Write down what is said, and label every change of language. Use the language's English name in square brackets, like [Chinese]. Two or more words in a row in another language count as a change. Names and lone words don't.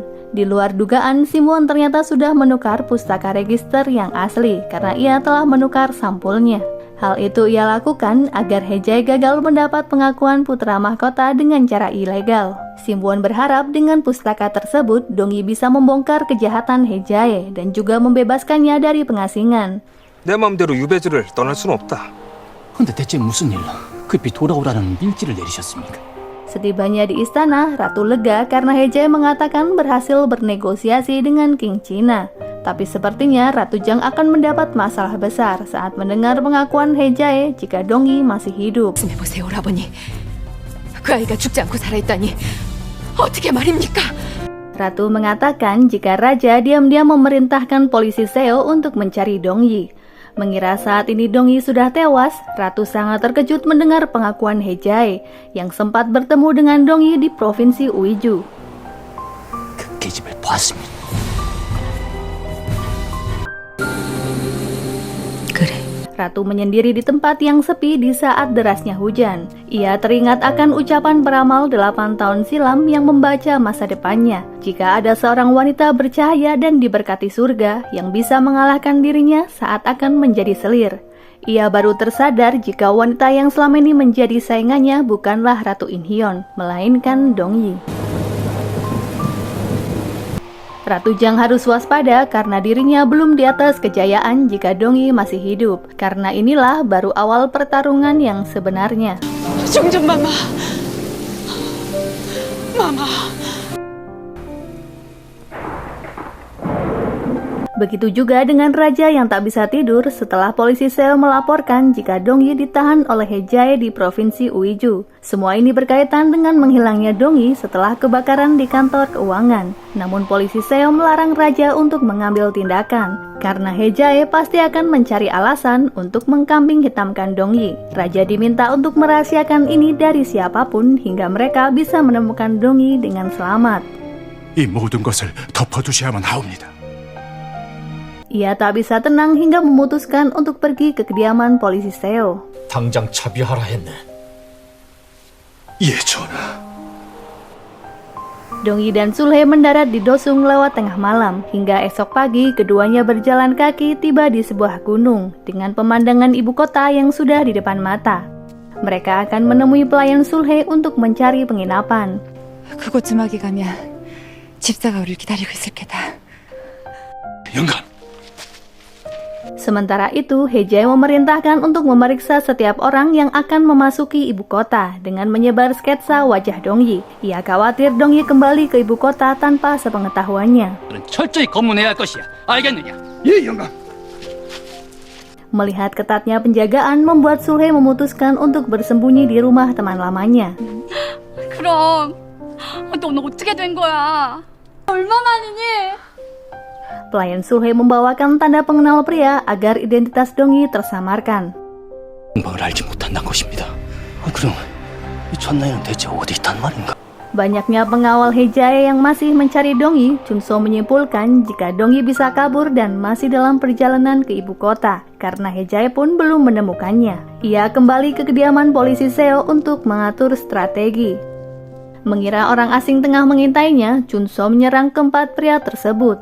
[Indonesian] Di luar dugaan, Simwon ternyata sudah menukar pustaka register yang asli karena ia telah menukar sampulnya. Hal itu ia lakukan agar He-jae gagal mendapat pengakuan putra mahkota dengan cara ilegal. Simwon berharap dengan pustaka tersebut, Dong-yi bisa membongkar kejahatan He-jae dan juga membebaskannya dari pengasingan. [Korean] 내 마음대로 유배지를 떠날 수는 없다. 근데 대체 무슨 일로 급히 돌아오라는 밀지를 내리셨습니까? [Indonesian] Setibanya di istana, Ratu lega karena He-jae mengatakan berhasil bernegosiasi dengan King China. Tapi sepertinya Ratu Jang akan mendapat masalah besar saat mendengar pengakuan He-jae jika Dong-yi masih hidup. [Korean] 보세요, 오라버니. 그 아이가 죽지 않고 살아있다니 어떻게 말입니까? [Indonesian] Ratu mengatakan jika Raja diam-diam memerintahkan polisi Seo untuk mencari Dong-yi. Mengira saat ini Dong-yi sudah tewas, Ratu sangat terkejut mendengar pengakuan He-jae yang sempat bertemu dengan Dong-yi di provinsi Uiju. [Korean] 그 계집을 보았습니다. [Indonesian] Ratu menyendiri di tempat yang sepi di saat derasnya hujan. Ia teringat akan ucapan peramal 8 tahun silam yang membaca masa depannya. Jika ada seorang wanita bercahaya dan diberkati surga yang bisa mengalahkan dirinya saat akan menjadi selir. Ia baru tersadar jika wanita yang selama ini menjadi saingannya bukanlah Ratu In-hyeon, melainkan Dong-yi. Ratu Jang harus waspada karena dirinya belum di atas kejayaan jika Dong-yi masih hidup. Karena inilah baru awal pertarungan yang sebenarnya. [Korean] 종종 마마. [Indonesian] Begitu juga dengan raja yang tak bisa tidur setelah polisi Seo melaporkan jika Dong-yi ditahan oleh He-jae di provinsi Uiju. Semua ini berkaitan dengan menghilangnya Dong-yi setelah kebakaran di kantor keuangan. Namun polisi Seo melarang raja untuk mengambil tindakan karena He-jae pasti akan mencari alasan untuk mengkambing hitamkan Dong-yi. Raja diminta untuk merahasiakan ini dari siapapun hingga mereka bisa menemukan Dong-yi dengan selamat. [Korean] 이 모든 것을 덮어두셔야만 하옵니다. [Indonesian] Ia tak bisa tenang hingga memutuskan untuk pergi ke kediaman polisi Seo. [Korean] 당장 자비하라 했네. 예, 전하. [Indonesian] Dong-yi dan Sulhe mendarat di Dosung lewat tengah malam. Hingga esok pagi, keduanya berjalan kaki tiba di sebuah gunung dengan pemandangan ibu kota yang sudah di depan mata. Mereka akan menemui pelayan Sulhe untuk mencari penginapan. [Korean] 그곳쯤하게 가면 집사가 우리를 기다리고 있을 게다. 영감. [Indonesian] Sementara itu, He-jae memerintahkan untuk memeriksa setiap orang yang akan memasuki ibu kota dengan menyebar sketsa wajah Dong-yi. Ia khawatir Dong-yi kembali ke ibu kota tanpa sepengetahuannya. [Korean] 철저히 검문해야 할 것이야. 알겠느냐? 예, 영감. [Indonesian] Melihat ketatnya penjagaan membuat Sulhe memutuskan untuk bersembunyi di rumah teman lamanya. [Korean] 그럼 넌 어떻게 된 거야? 얼마만이니? [Indonesian] Pelayan Sulhe membawakan tanda pengenal pria agar identitas Dongyi tersamarkan. [Korean] 행방을 알지 못한다는 것입니다. 그럼 이 전나이는 대체 어디 있단 말인가? [Indonesian] Banyaknya pengawal Hejae yang masih mencari Dongyi, Chunso menyimpulkan jika Dongyi bisa kabur dan masih dalam perjalanan ke ibu kota, karena Hejae pun belum menemukannya. Ia kembali ke kediaman polisi Seo untuk mengatur strategi. Mengira orang asing tengah mengintainya, Chunso menyerang keempat pria tersebut.